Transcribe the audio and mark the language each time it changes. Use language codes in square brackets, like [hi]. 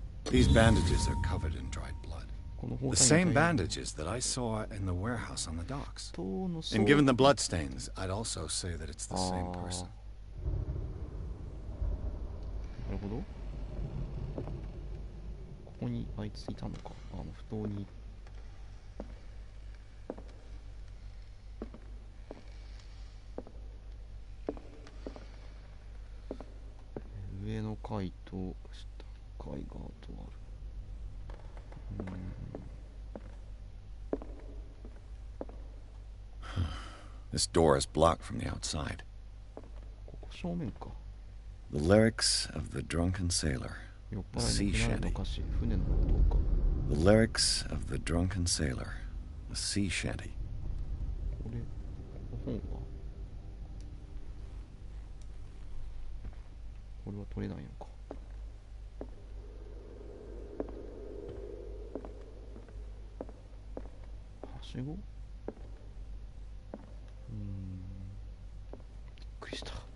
[en] These bandages are covered in dried blood. The same bandages that I saw in the warehouse on the docks. And given the bloodstains, I'd also say that it's the same person. [ja] なるほど。ここにあいついたのか。不当に。上の階と下階がとある。 [en] This door is blocked from the outside. [ja] ここ正面か。 [en] The lyrics of the drunken sailor. The sea shanty. The lyrics of the drunken sailor. The sea shanty. [ja] これ、本はこれは取れないのか。はしご？びっくりした。